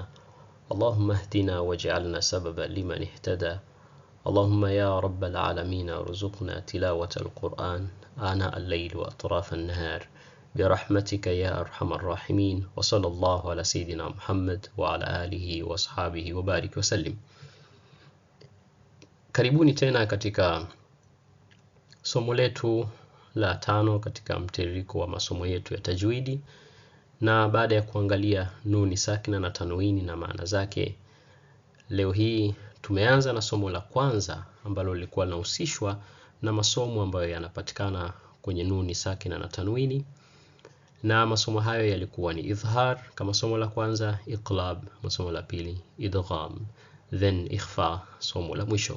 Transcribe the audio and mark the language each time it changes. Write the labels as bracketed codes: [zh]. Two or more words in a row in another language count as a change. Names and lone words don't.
[ar] اللهم اهدنا واجعلنا سببا لمن اهتدى. اللهم يا رب العالمين ارزقنا تلاوة القرآن آناء الليل وأطراف النهار برحمتك يا أرحم الراحمين. وصلى الله على سيدنا محمد وعلى آله وأصحابه وبارك وسلم. [sw] Karibuni tena katika somo letu la 5 katika mtiririko wa masomo yetu ya tajwidi, na baada ya kuangalia nuni sakina na tanwini na maana zake, leo hii tumeanza na somo la kwanza ambalo lilikuwa linahusishwa na masomo ambayo yanapatikana kwenye nuni sakina na tanwini, na masomo hayo yalikuwa ni idhhar kama somo la kwanza, iqlab somo la pili, idgham, then ikhfa somo la mwisho.